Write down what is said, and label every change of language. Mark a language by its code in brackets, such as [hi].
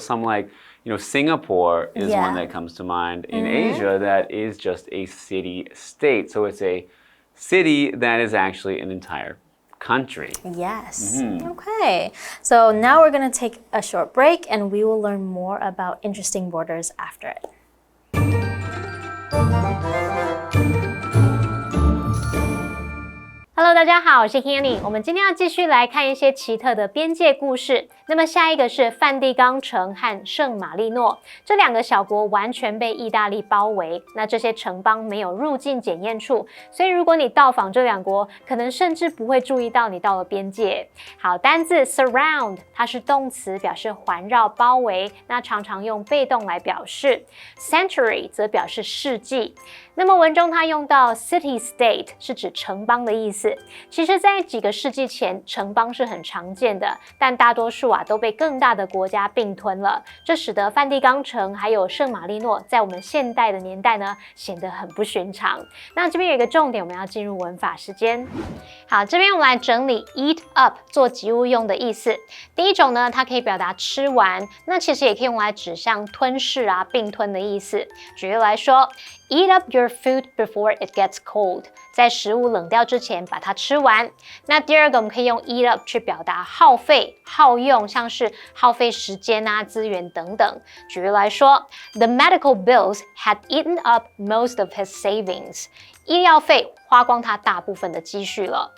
[en] Some like, Singapore is one that comes to mind in Asia that is just a city-state. So it's a city that is actually an entire country. Yes. Okay. So now we're going to take a short break and we will learn more about interesting borders after it. [zh] Hello， 大家好，我是 Kiki。我们今天要继续来看一些奇特的边界故事。那么下一个是梵蒂冈城和圣马力诺，这两个小国完全被意大利包围。那这些城邦没有入境检验处，所以如果你到访这两国，可能甚至不会注意到你到了边界。好，单字 surround 它是动词，表示环绕、包围，那常常用被动来表示。 Century 则表示世纪。那么文中它用到 city-state 是指城邦的意思。其实在几个世纪前，城邦是很常见的，但大多数都被更大的国家并吞了，这使得梵蒂冈城还有圣马力诺在我们现代的年代呢显得很不寻常。那这边有一个重点，我们要进入文法时间。好，这边我们来整理 eat up 做及物用的意思。第一种呢，它可以表达吃完，那其实也可以用来指向吞噬并吞的意思。举例来说 ， [en] eat up your food before it gets cold， [zh] 在食物冷掉之前把它吃完。那第二个我们可以用 eat up 去表达耗费、耗用，像是耗费时间资源等等。举例来说 ， [en] The medical bills had eaten up most of his savings， [zh] 医疗费花光他大部分的积蓄了。